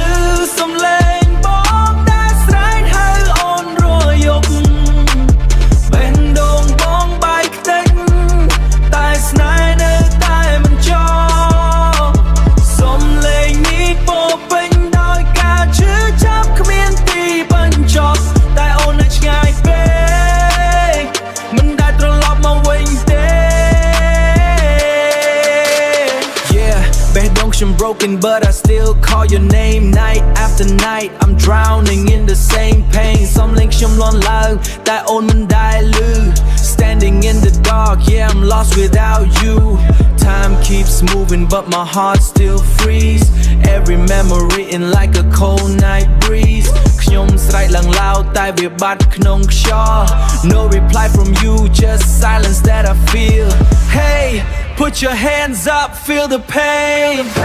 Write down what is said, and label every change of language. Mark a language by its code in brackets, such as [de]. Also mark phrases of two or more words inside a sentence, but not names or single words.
[km] សំឡេងបងដែលស្រែកហៅអូនរយប់បេះដូងបងបែកខ្ទេចតែស្នេហ៍នៅតែមិនចប់សំឡេងនេះពោពេញដោយការឈឺចាប់គ្មានទីបញ្ចប់តែអូននៅឆ្ងាយពេកមិនដែលត្រឡប់មកវិញទេ [en] Yeah [km] បេះដូងខ្ញុំ [en] broken but I still call your name night after night I'm drowning in the same pain សំ [km] ឡេងខ្ញុំលន់ឡើងតែអូនមិនដែលឮ [en] Standing in the dark yeah I'm lost without you Time keeps moving but my heart still freeze Every memory in like a cold night breeze [km] ខ្ញុំស្រែកឡើងឡោតតែវាបាត់ក្នុងខ្យល់ [en] No reply from you just silence that I feel Hey put your hands up feel the pain